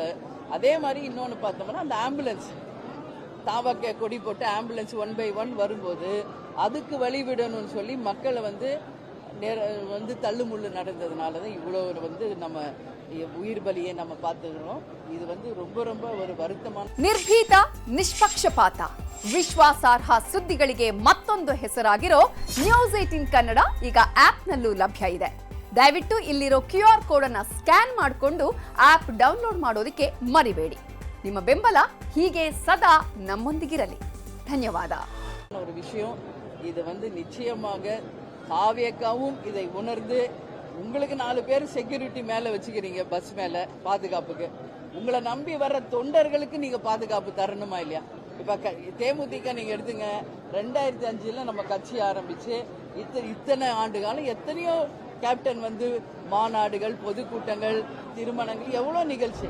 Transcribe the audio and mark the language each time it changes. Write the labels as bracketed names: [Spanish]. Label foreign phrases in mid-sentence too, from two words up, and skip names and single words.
[Tamil] அதே மாதிரி இன்னொன்னு பார்த்தோம்னா, அந்த ஆம்புலன்ஸ் தாவக்க கொடி போட்டு ஆம்புலன்ஸ் 1 by 1 வரும்போது அதுக்கு வழிவிடணும்னு சொல்லி மக்களை தள்ளுமுள்ளு நடந்ததுனாலதான் இவ்வளவு நம்ம உயிர் பலியை நம்ம பார்த்துக்கிறோம். இது ரொம்ப ரொம்ப ஒரு வருத்தமான. [Kannada] ನಿರ್ಭೀತ, ನಿಷ್ಪಕ್ಷಪಾತ, ವಿಶ್ವಾಸಾರ್ಹ ಸುದ್ದಿಗಳಿಗೆ ಮತ್ತೊಂದು ಹೆಸರಾಗಿರೋ ನ್ಯೂಸ್ 18 ಕನ್ನಡ ಈಗ ಆಪ್ನಲ್ಲೂ ಲಭ್ಯ ಇದೆ. ದಯವಿಟ್ಟು ಇಲ್ಲಿರೋ [English] QR code [Kannada] ಅನ್ನು ಸ್ಕ್ಯಾನ್ ಮಾಡಿಕೊಂಡು [English] app download [Kannada] ಮಾಡೋದಕ್ಕೆ ಮರಿಬೇಡಿ. ನಿಮ್ಮ ಬೆಂಬಲ ಹೀಗೆ ಸದಾ ನಮ್ಮೊಂದಿಗಿರಲಿ. ಧನ್ಯವಾದ. [Tamil] ஒரு விஷயம், இது நிச்சயமாக காவியக்காவும் இதை உணர்ந்து, உங்களுக்கு 4 பேர் செக்யூரிட்டி மேல வச்சுக்கிறீங்க, பஸ் மேல பாதுகாப்புக்கு. உங்களை நம்பி வர்ற தொண்டர்களுக்கு நீங்க பாதுகாப்பு தரணுமா இல்லையா? இப்ப தேமுதிக நீங்க எடுத்துங்க, 2005ல நம்ம கட்சி ஆரம்பிச்சு இத்தனை ஆண்டு காலம் எத்தனையோ கேப்டன் மாநாடுகள், பொதுக்கூட்டங்கள், திருமணங்கள், எவ்வளவு நிகழ்ச்சி.